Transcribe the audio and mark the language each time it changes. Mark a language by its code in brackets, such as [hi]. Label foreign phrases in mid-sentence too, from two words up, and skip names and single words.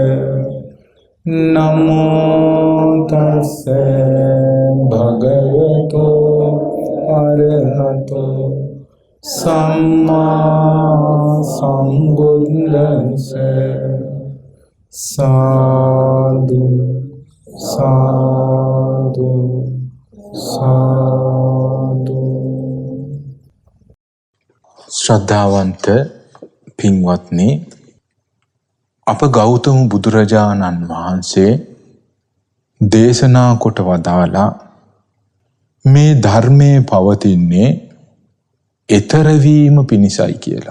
[pi] නමෝ තස්ස භගවතෝ අරහතෝ සම්මා සම්බුද්දස්ස. [si] සාදු සාදු සාදු. ශ්‍රද්ධාවන්ත පින්වත්නි, අප ගෞතම බුදුරජාණන් වහන්සේ දේශනා කොට වදාලා මේ ධර්මයේ පවතින්නේ එතරවීම පිණිසයි කියලා.